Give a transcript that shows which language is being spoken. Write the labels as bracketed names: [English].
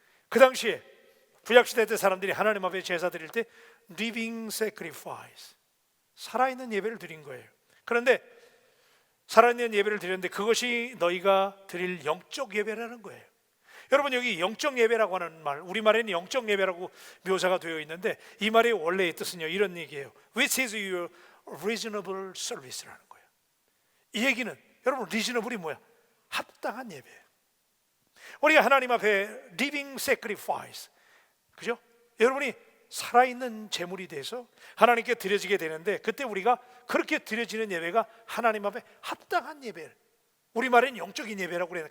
[Korean] 그 당시에 구약시대 때 사람들이 하나님 앞에 제사 드릴 때 [English] living sacrifice, [Korean] 살아있는 예배를 드린 거예요. 그런데 살아있는 예배를 드렸는데 그것이 너희가 드릴 영적 예배라는 거예요. 여러분 여기 영적 예배라고 하는 말, 우리말에는 영적 예배라고 묘사가 되어 있는데 이 말의 원래의 뜻은요 이런 얘기예요. [English] Which is your reasonable service [Korean] 라는 거예요. 이 얘기는 여러분 reasonable이 뭐야? 합당한 예배예요. 우리가 하나님 앞에 [English] living sacrifice, [Korean] 그죠? 여러분이 살아있는 제물이 돼서 하나님께 드려지게 되는데 그때 우리가 그렇게 드려지는 예배가 하나님 앞에 합당한 예배, 우리말에는 영적인 예배라고 그래요.